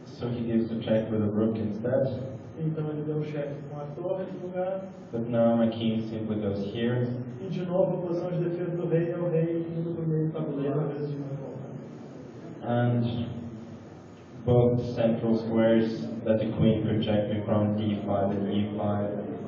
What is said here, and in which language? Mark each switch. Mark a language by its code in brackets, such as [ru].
[en] So he gives a check with a rook instead. [pt] Então ele deu um cheque com a torre no lugar. [en] But now my king simply goes here. [pt] E de novo a posição de defesa do rei é o rei indo para o meio do tabuleiro ao invés de [en] And both central squares that the queen could check me from, d5 and e5,